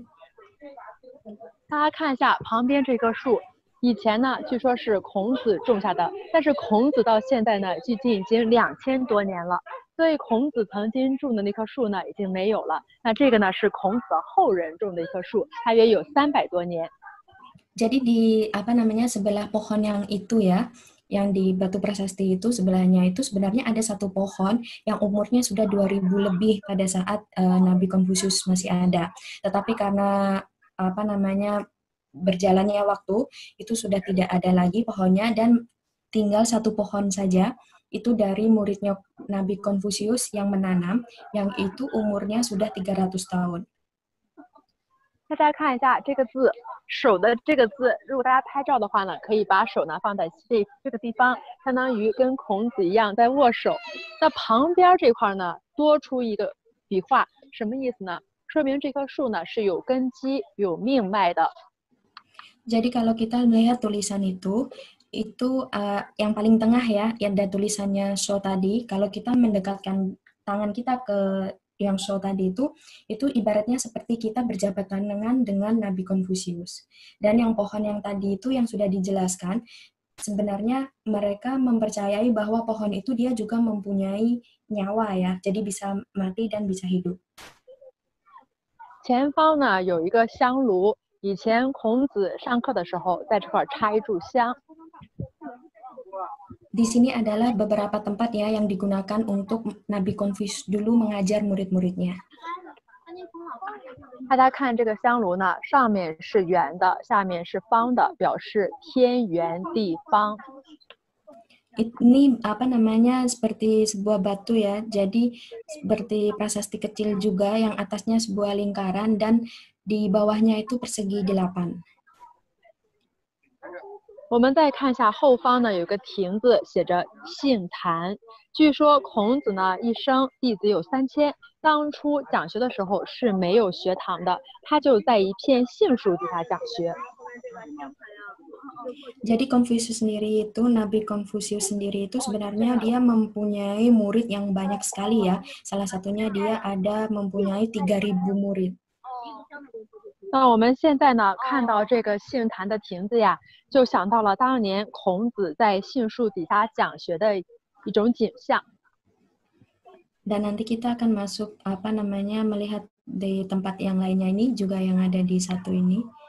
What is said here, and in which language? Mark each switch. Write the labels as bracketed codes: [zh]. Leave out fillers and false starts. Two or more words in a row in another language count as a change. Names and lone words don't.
[zh] 大家看一下旁边这棵树，以前呢据说是孔子种下的，但是孔子到现在呢距今已经2000多年了，所以孔子曾经种的那棵树呢已经没有了。那这个呢是孔子的后人种的一棵树，大约有300多年。 [id] Jadi di sebelah pohon yang itu ya, yang di batu prasasti itu sebelahnya itu sebenarnya ada satu pohon yang umurnya sudah 2000 lebih pada saat Nabi Konfusius masih ada. Tetapi karena berjalannya waktu itu sudah tidak ada lagi pohonnya dan tinggal satu pohon saja. Itu dari muridnya Nabi Konfusius yang menanam, yang itu umurnya sudah 300 tahun. [zh] 大家看一下这个字，手的这个字，如果大家拍照的话呢，可以把手呢放在这个地方，相当于跟孔子一样在握手。那旁边这块呢，多出一个笔画，什么意思呢？说明这棵树呢是有根基、有命脉的。 [id] Jadi kalau kita melihat tulisan itu yang paling tengah ya, yang ada tulisannya so tadi. Kalau kita mendekatkan tangan kita ke yang so tadi itu ibaratnya seperti kita berjabat tangan dengan Nabi Konfusius. Dan yang pohon yang tadi itu yang sudah dijelaskan, sebenarnya mereka mempercayai bahwa pohon itu dia juga mempunyai nyawa ya, jadi bisa mati dan bisa hidup. [zh] 前方呢有一个香炉，以前孔子上课的时候在这块插一炷香。 [id] Di sini adalah beberapa tempat ya yang digunakan untuk Nabi Konfusius dulu mengajar murid-muridnya. [zh] 大家看这个香炉呢，上面是圆的，下面是方的，表示天圆地方。 [id] Ini seperti sebuah batu ya, jadi seperti prasasti kecil juga yang atasnya sebuah lingkaran dan di bawahnya itu persegi 8. [zh] 我们再看一下后方呢，有个亭子，写着杏坛。据说孔子呢一生弟子有3000，当初讲学的时候是没有学堂的，他就在一片杏树底下讲学。 [id] Jadi Nabi Konfusius sendiri itu sebenarnya dia mempunyai murid yang banyak sekali ya. Salah satunya dia ada mempunyai 3000 murid. [zh] 那我们现在呢看到这个杏坛的亭子呀，就想到了当年孔子在杏树底下讲学的一种景象。 [id] Dan nanti kita akan masuk melihat di tempat yang lainnya ini juga yang ada di satu ini.